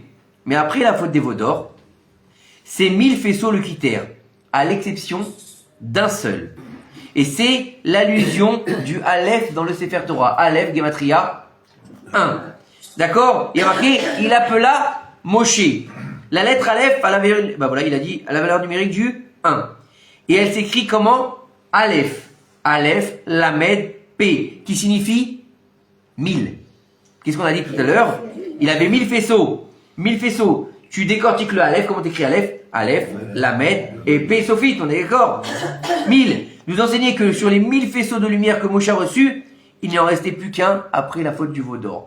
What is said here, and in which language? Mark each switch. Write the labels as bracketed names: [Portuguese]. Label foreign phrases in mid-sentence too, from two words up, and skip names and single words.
[French] Mais après la faute des veaux d'or, ces 1000 faisceaux le quittèrent, à l'exception d'un seul. Et c'est l'allusion du Aleph dans le Sefer Torah. Aleph, Gematria, 1. D'accord? Il y a marqué, il appela Moshe. La lettre Aleph, il a dit, à la valeur numérique du 1. Et elle s'écrit comment? Aleph. Aleph, Lamed, P, qui signifie 1000. Qu'est-ce qu'on a dit tout à l'heure? Il avait 1000 faisceaux. 1000 faisceaux. Tu décortiques le Aleph, comment t'écris Aleph? Aleph, Lamed et P, Sophite, on est d'accord? 1000. Nous enseignait que sur les 1000 faisceaux de lumière que Moshe a reçus, il n'y en restait plus qu'un après la faute du veau d'or.